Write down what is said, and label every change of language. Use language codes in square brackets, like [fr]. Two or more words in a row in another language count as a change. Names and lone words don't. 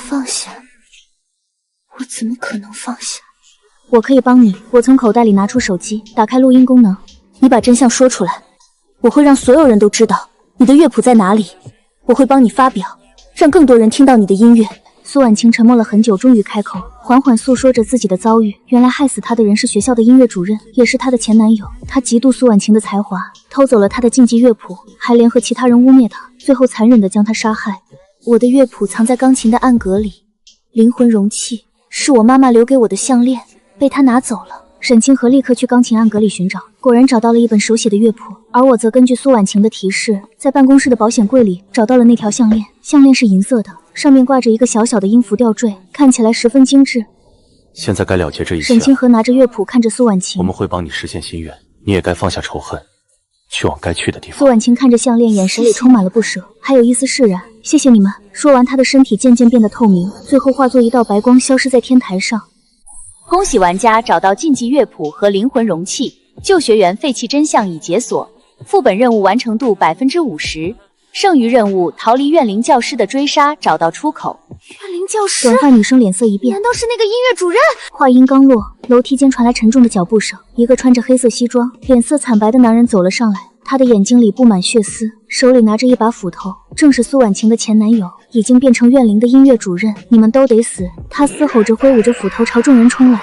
[zh] 放下？我怎麼可能放下？我可以幫你。我從口袋裡拿出手機，打開錄音功能。你把真相說出來，我會讓所有人都知道你的樂譜在哪裡。我會幫你發表，讓更多人聽到你的音樂。蘇婉晴沉默了很久，終於開口，緩緩訴說着自己的遭遇。原來害死她的人是學校的音樂主任，也是她的前男友。他嫉妒蘇婉晴的才華，偷走了她的禁忌樂譜，還聯合其他人污衊她，最後殘忍地將她殺害。我的樂譜藏在鋼琴的暗格裡，靈魂容器是我媽媽留給我的項鏈，被她拿走了。沈清河立刻去鋼琴暗格裡尋找，果然找到了一本手寫的樂譜，而我則根據蘇婉晴的提示，在辦公室的保險櫃裡找到了那條項鏈。項鏈是銀色的，上面掛着一個小小的音符吊墜，看起來十分精致。現在該了結這一切。沈清河拿着樂譜看着蘇婉晴，我們會幫你實現心願，你也該放下仇恨，去往該去的地方。蘇婉晴看着項鏈，眼神裡充滿了不捨，還有一絲釋然。謝謝你們。說完，她的身體漸漸變得透明，最後化作一道白光，消失在天台上。恭喜玩家找到禁忌樂譜和靈魂容器，旧学员废棄真相已解锁，副本任務完成度50%，剩余任務逃離怨灵教师的追杀，找到出口。怨灵教师，短发女生脸色一变，难道是那个音樂主任？话音剛落，樓梯間傳來沉重的腳步聲，一個穿着黑色西裝、臉色慘白的男人走了上來。他的眼睛裡布滿血絲，手裡拿着一把斧頭，正是蘇婉晴的前男友，已經變成怨靈的音樂主任。你們都得死！他嘶吼着，揮舞着斧頭朝眾人衝來。